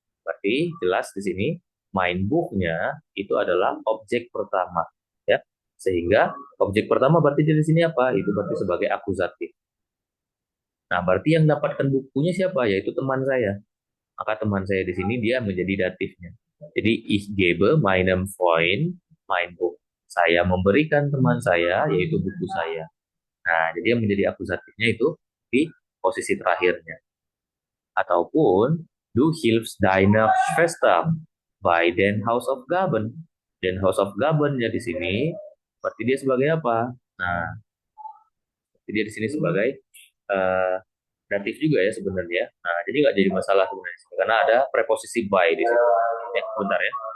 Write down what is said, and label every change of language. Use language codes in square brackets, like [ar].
[id] Berarti jelas di sini main booknya itu adalah objek pertama, ya. Sehingga objek pertama berarti di sini apa? Itu berarti sebagai akusatif. Nah, berarti yang dapatkan bukunya siapa? Yaitu teman saya. Maka teman saya di sini dia menjadi datifnya. [de] Jadi ich gebe meinem Freund mein Buch. [id] Saya memberikan teman saya yaitu buku saya. Nah, jadi yang menjadi akusatifnya itu di posisi terakhirnya. [de] Ataupun du hilfst deiner Schwester bei den Hausaufgaben. [id] Den Hausaufgaben ya di sini berarti dia sebagai apa? Nah, dia di sini sebagai uh, datif juga ya sebenarnya. Nah, jadi nggak jadi masalah sebenarnya karena ada preposisi by di situ. Ya, bentar ya.